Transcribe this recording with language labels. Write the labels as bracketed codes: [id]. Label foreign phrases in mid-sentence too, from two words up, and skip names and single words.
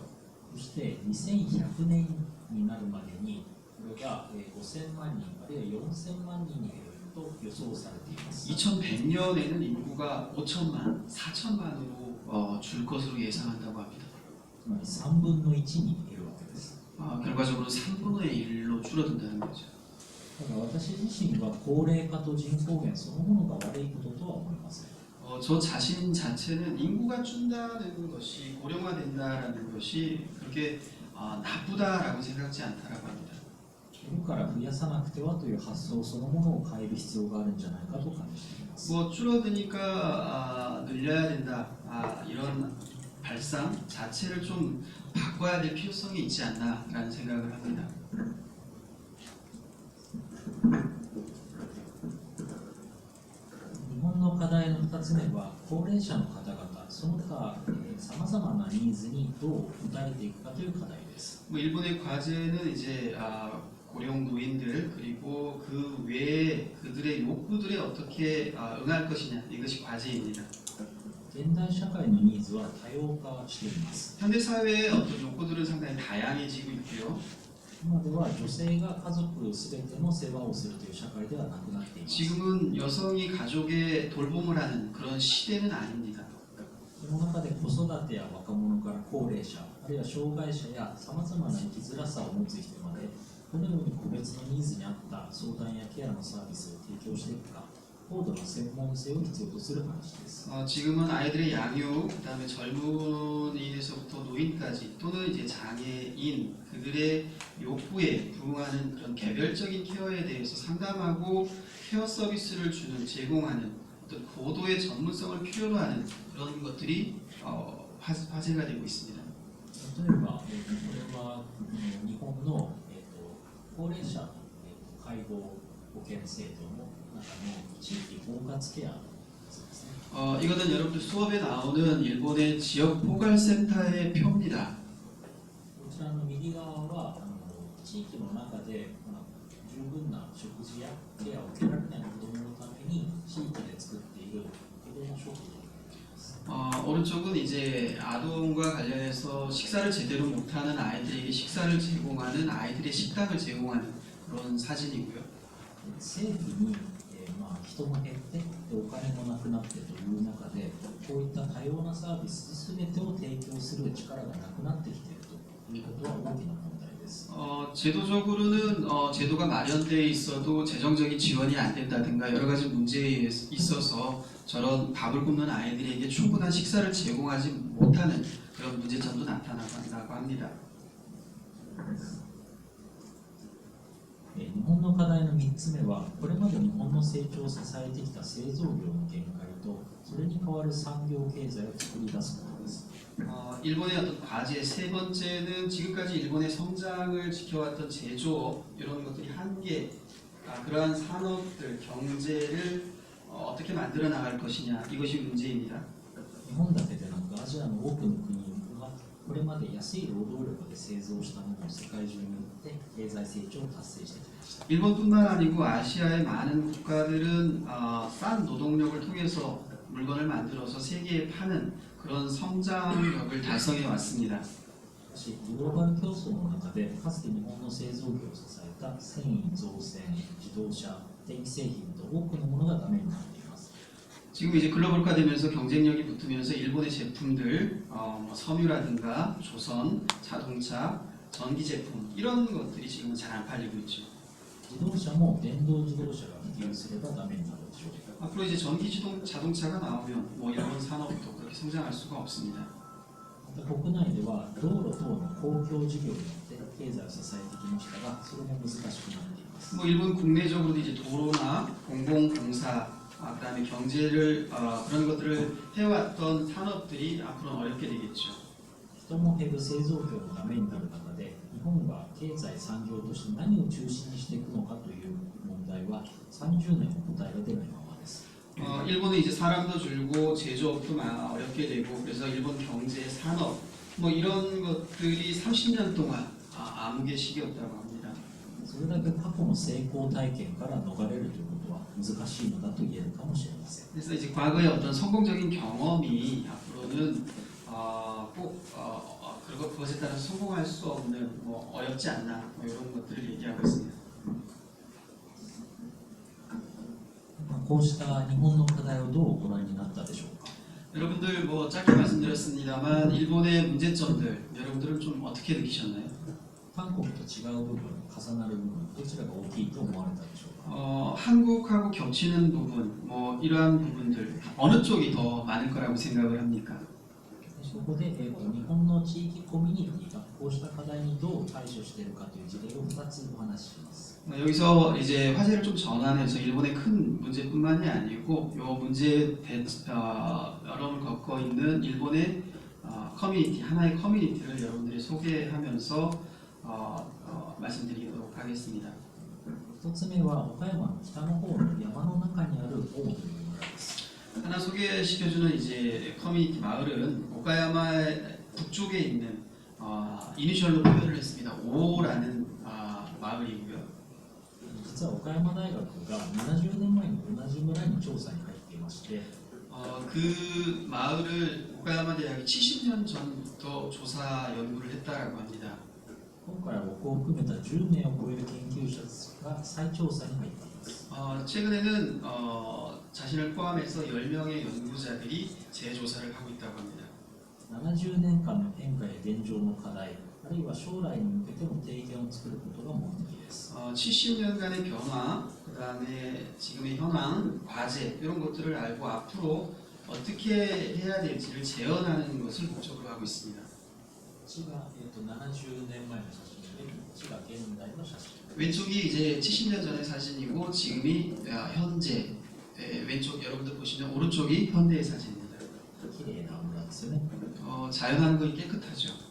[ja] そして2100年になるまでにこれが5000万人あるいは4000万人に減ると予想されています。 [ko] 2100년에는 인구가 5천만, 4천만으로 줄 것으로 예상한다고 합니다. [ja] つまり3分の1に減るわけです。 [ko] 결과적으로 3분의 1로 줄어든다는 거죠. [ja] ただ私自身は高齢化と人口減そのものが悪いこととは思いません。 [ko] 저 자신 자체는 인구가 준다는 것이 고령화된다라는 것이 그렇게 나쁘다라고 생각지 않다라고 합니다. [ja] 減るから増やさなくてはという発想そのものを変える必要があるんじゃないかと感じています。 [ko] 뭐 줄어드니까 늘려야 된다 이런 발상 자체를 좀 바꿔야 될 필요성이 있지 않나라는 생각을 합니다. [ja] 日本の課題の2つ目は高齢者の方々その他さまざまなニーズにどう応えていくかという課題です。 [ko] 뭐 일본의 과제는 이제 고령 노인들 그리고 그 외에 그들의 욕구들에 어떻게 응할 것이냐 이것이 과제입니다. [ja] 現代社会のニーズは多様化しています。 [ko] 현대 사회의 어떤 욕구들은 상당히 다양해지고 있고요. [ja] 今では女性が家族すべての世話をするという社会ではなくなっています。 [ko] 지금은 여성이 가족의 돌봄을 하는 그런 시대는 아닙니다. [ja] その中で子育てや若者から高齢者ああるいは障害者やさまざまな生きづらさを持つ人までどのように個別のニーズに合った相談やケアのサービスを提供していくか高度な専門性を必要とする話です。 [ko] 지금은 아이들의 양육, 그다음에 젊은이에서부터 노인까지 또는 이제 장애인 그들의 욕구에 부응하는 그런 개별적인 케어에 대해서 상담하고 케어 서비스를 제공하는 어떤 고도의 전문성을 필요로 하는 그런 것들이 화제가 되고 있습니다. [ja] 例えば、これは日本の、高齢者の、介護保険制度の中の地域包括ケアですね。 [ko] 이거는 여러분들 수업에 나오는 일본의 지역 포괄센터의 표입니다. [ja] こちらの右側は地域の中で、十分な食事やケアを受けられない子どものために地域で作っている子ども食堂。 [ko] 오른쪽은 이제 아동과 관련해서 식사를 제대로 못하는 아이들에게 식사를 제공하는 아이들의 식당을 제공하는 그런 사진이고요. [ja] 政府に、人も減ってお金もなくなってという中でこういった多様なサービス全てを提供する力がなくなってきているということは大きな問題です。 [ko] 제도적으로는 제도가 마련되어 있어도 재정적인 지원이 안 된다든가 여러 가지 문제에 있어서 저런 밥을 굶는 아이들에게 충분한 식사를 제공하지 못하는 그런 문제점도 나타나고 합니다. [ja] 日本の課題の3つ目はこれまで日本の成長を支えてきた製造業の限界とそれに代わる産業経済を作り出すことです。 [ko] 일본의 어떤 과제 세 번째는 지금까지 일본의 성장을 지켜왔던 제조업 이런 것들이 한계 그러한 산업들 경제를 어떻게 만들어 나갈 것이냐 이것이 문제입니다. [ja] 日本だけでなくアジアの多くの国はこれまで安い労働力で製造したものを世界中に売って経済成長を達成してきました。 [ko] 일본뿐만 아니고 아시아의 많은 국가들은 싼 노동력을 통해서 물건을 만들어서 세계에 파는 그런 성장력을 달성해 왔습니다. [ja] しかしグローバル競争の中でかつて日本の製造業を支えた繊維、造船、自動車、電気製品と多くのものがダメになっています。 [ko] 지금 이제 글로벌화되면서 경쟁력이 붙으면서 일본의 제품들, 섬유라든가 조선, 자동차, 전기 제품 이런 것들이 지금은 잘 안 팔리고 있죠. [ja] 自動車も電動自動車が普及すればダメになるでしょう。 [ko] 앞으로 이제 자동차가 나오면 뭐 일본 산업도 그렇게 성장할 수가 없습니다. [ja] また国内では道路等の公共事業によって経済を支えてきましたが、それも難しくなっています。 [ko] 뭐 일본 국내적으로도 이제 도로나 공공공사, 그다음에 경제를 그런 것들을 해왔던 산업들이 앞으로 어렵게 되겠죠. [ja] 人も減る製造業のためになる中で、日本が経済産業として何を中心にしていくのかという問題は30年も答えが出ないままです。 [ko] 일본은 이제 사람도 줄고 제조업도 어렵게 되고 그래서 일본 경제, 산업 뭐 이런 것들이 30년 동안 암흑의 시기였다고 합니다. [ja] それだけ過去の成功体験から逃れるということは難しいのだと言えるかもしれません。 [ko] 그래서 이제 과거의 어떤 성공적인 경험이 앞으로는 그리고 그것에 따라 성공할 수 없는 뭐 어렵지 않나 뭐 이런 것들을 얘기하고 있습니다. [ja] こうした日本の課題をどうご覧になったでしょうか。 [ko] 여러분들 뭐 짧게 말씀드렸습니다만 일본의 문제점들 여러분들은 좀 어떻게 느끼셨나요? [ja] 韓国と違う部分、重なる部分、どちらが大きいと思われたでしょうか。 [ko] 한국하고 겹치는 부분 뭐 이러한 부분들 어느 쪽이 더 많을 거라고 생각을 합니까? [ja] そこで、日本の地域コミュニティがこうした課題にどう対処しているかという事例を2つお話しします。 [ko] 여기서 이제 화제를 좀 전환해서 일본의 큰 문제뿐만이 아니고 이 문제에 어려움을 겪고 있는 일본의 커뮤니티 하나의 커뮤니티를 여러분들이 소개하면서 말씀드리도록 하겠습니다. [ja] 1 つ目は岡山の北の方の山の中にある大という村です。 [ko] 하나 소개시켜주는 이제 커뮤니티 마을은 오카야마 북쪽에 있는 이니셜로 표현을 했습니다. 오라는 마을이고요. [ja] 実は岡山大学が70年前に同じ村に調査に入っていまして、 [ko] 그 마을을 오카야마 대학이 70년 전부터 조사 연구를 했다라고 합니다. [ja] 今回は僕を含めた10名を超える研究者が再調査に入っています。 [ko] 최근에는 자신을 포함해서 10명의 연구자들이 재조사를 하고 있다고 합니다. [ja] 70 年間の変化や現状の課題、あるいは将来に向けての提言を作ることが目的です。 [ko] 70년간의 변화, 그 다음에 지금의 현황, 과제 이런 것들을 알고 앞으로 어떻게 해야 될지를 재현하는 것을 목적으로 하고 있습니다. [ja] こっちが、70年前の写真で、こっちが現代の写真。 [ko] 왼쪽이 이제 70년 전의 사진이고 지금이 현재, 왼쪽 여러분들 보시면 오른쪽이 현대의 사진입니다. [ja] 綺麗な村ですよね。 [ko] 자연환경이 깨끗하죠.